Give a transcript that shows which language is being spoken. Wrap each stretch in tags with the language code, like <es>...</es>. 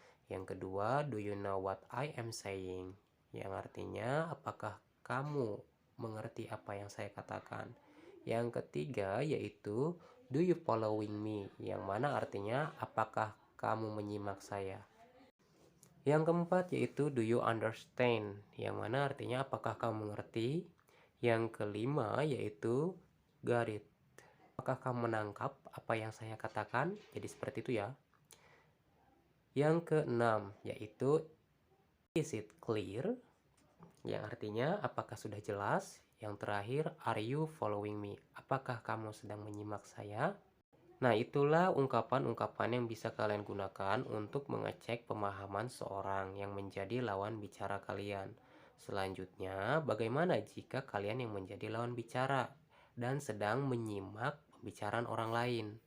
<id>Yang kedua,</id> <en>do you know what I am saying?</en> <id>Yang artinya apakah kamu mengerti apa yang saya katakan? Yang ketiga yaitu</id> <en>do you following me?</en> <id>Yang mana artinya apakah kamu menyimak saya? Yang keempat yaitu</id> <en>do you understand?</en> <id>Yang mana artinya apakah kamu mengerti? Yang kelima yaitu</id> <en>got it.</en> <id>Apakah kamu menangkap apa yang saya katakan? Jadi seperti itu ya. Yang keenam yaitu</id> <en>is it clear?</en> <id>Yang artinya apakah sudah jelas? Yang terakhir,</id> <en>are you following me?</en> <id>Apakah kamu sedang menyimak saya? Nah, itulah ungkapan-ungkapan yang bisa kalian gunakan untuk mengecek pemahaman seorang yang menjadi lawan bicara kalian. Selanjutnya, bagaimana jika kalian yang menjadi lawan bicara dan sedang menyimak pembicaraan orang lain?</id>